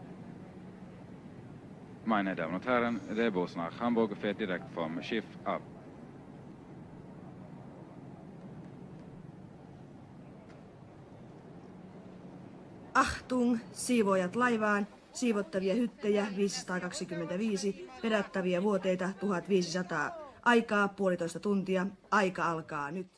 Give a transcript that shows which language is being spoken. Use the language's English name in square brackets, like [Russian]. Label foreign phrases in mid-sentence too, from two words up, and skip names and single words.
[German] Meine Damen und Herren, der Bus nach Hamburg fährt direkt vom Schiff ab. Achtung, [Finnish] siivoojat laivaan, siivottavia hyttejä 525, perättäviä vuoteita 1500. Aikaa 1,5 tuntia, aika alkaa nyt.